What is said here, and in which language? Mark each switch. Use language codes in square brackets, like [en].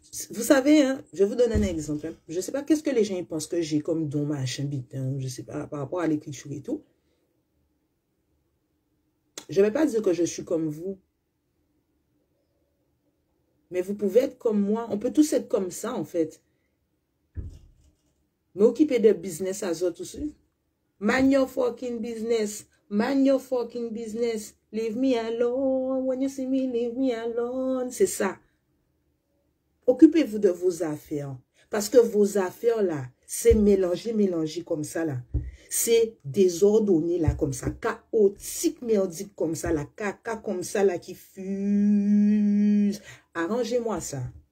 [fr] Vous savez, hein, je vais vous donner un exemple. Hein. Je ne sais pas qu'est-ce que les gens pensent que j'ai comme don, machin, bitin, je ne sais pas, par rapport à l'écriture et tout. Je ne vais pas dire que je suis comme vous. Mais vous pouvez être comme moi. On peut tous être comme ça, en fait. M'occuper de business à autres aussi. [en] Mind your fucking business. Mind your fucking business. Leave me alone. When you see me, leave me alone. [fr] C'est ça. Occupez-vous de vos affaires. Parce que vos affaires, là, c'est mélangé comme ça, là. C'est désordonné, là, comme ça. Chaotique, merdique, comme ça, là. Caca, comme ça, là, qui fuse. Arrangez-moi ça.